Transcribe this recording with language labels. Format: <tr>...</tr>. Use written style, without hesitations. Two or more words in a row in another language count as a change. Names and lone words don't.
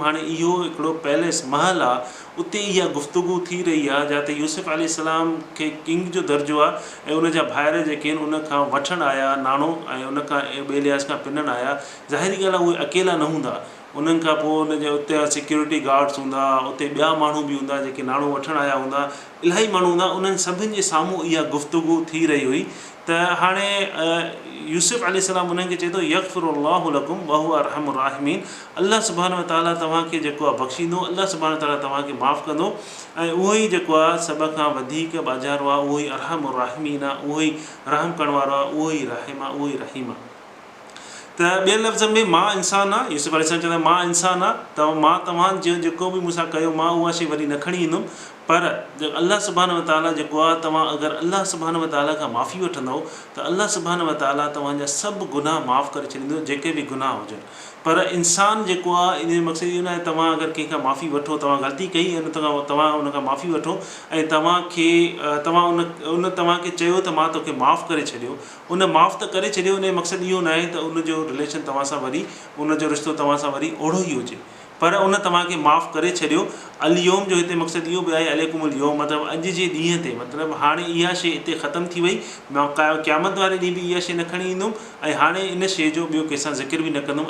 <sd>हाणे इहो हिकिड़ो पैलेस महल आहे, उते इहा गुफ़्तगू थी रही आहे जिते यूसुफ अलैहिस्सलाम खे किंग जो दर्जो आहे ऐं उनजा भाइर जेके आहिनि उन खां वठणु आया नाणो ऐं उन खां ॿिए लिहाज़ खां पिनणु आया। ज़ाहिरी ॻाल्हि आहे उहे अकेला न हूंदा, उन्हनि खां पोइ उनजे उते</sd> <en>security guards</en> <sd>हूंदा, उते ॿिया माण्हू बि हूंदा जेके नाणो वठणु आया हूंदा, इलाही माण्हू हूंदा। उन्हनि सभिनि जे साम्हूं इहा गुफ़्तगू थी रही हुई। त हाणे यूसुफ अलैहिस्सलाम उन्हनि खे चए थो</sd> <ar>يغفر الله لكم وهو أرحم الراحمين. الله سبحانه وتعالى</ar> <sd>तव्हांखे जेको आहे बख़्शींदो,</sd> <ar>الله سبحانه وتعالى</ar> <sd>तव्हांखे माफ़ु कंदो ऐं उहो ई जेको आहे सभ खां वधीक ॿाझारो आहे, उहो ई</sd> <ar>أرحم الراحمين</ar> <sd>आहे, उहो ई रहम करण वारो आहे, उहो ई राहिम आहे, उहो ई रहीम आहे। त ॿियनि लफ़्ज़नि में मां इंसानु आहे, यूसुफ अलैहिस्सलाम चवंदा मां इंसानु आहे, त मां तव्हांजो जेको बि मूंसां कयो मां उहा शइ वरी न खणी ईंदुमि। पर</sd> <ar>الله سبحانه وتعالى</ar> <sd>जेको आहे, तव्हां अगरि</sd> <ar>الله سبحانه وتعالى</ar> <sd>खां माफ़ी वठंदव त</sd> <ar>الله سبحانه وتعالى</ar> <sd>तव्हांजा सभु गुनाह माफ़ु करे छॾींदो, जेके बि गुनाह हुजनि। पर इंसानु जेको आहे इन जो मक़सदु इहो न आहे तव्हां अगरि कंहिंखां माफ़ी वठो, तव्हां ग़लती कई ऐं तव्हां उन खां माफ़ी वठो ऐं तव्हांखे उन तव्हांखे चयो त मां तोखे माफ़ु करे छॾियो, उन माफ़ु त करे छॾियो, उन जो मक़सदु इहो न आहे त उनजो रिलेशन तव्हां सां वरी, उनजो रिश्तो तव्हां सां वरी ओढ़ो ई हुजे, पर उन तव्हांखे माफ़ु करे छॾियो अलयोम जो हिते मक़सदु इहो बि आहे</sd> <ar>عليكم اليوم</ar> <sd>मतिलबु अॼु जे ॾींहं ते मतिलबु हाणे इहा शइ हिते ख़तमु थी वई, मां क़यामत वारे ॾींहुं बि इहा शइ न खणी ईंदुमि ऐं हाणे इन शइ जो ॿियो कंहिंसां ज़िक्र बि न कंदुमि।</sd>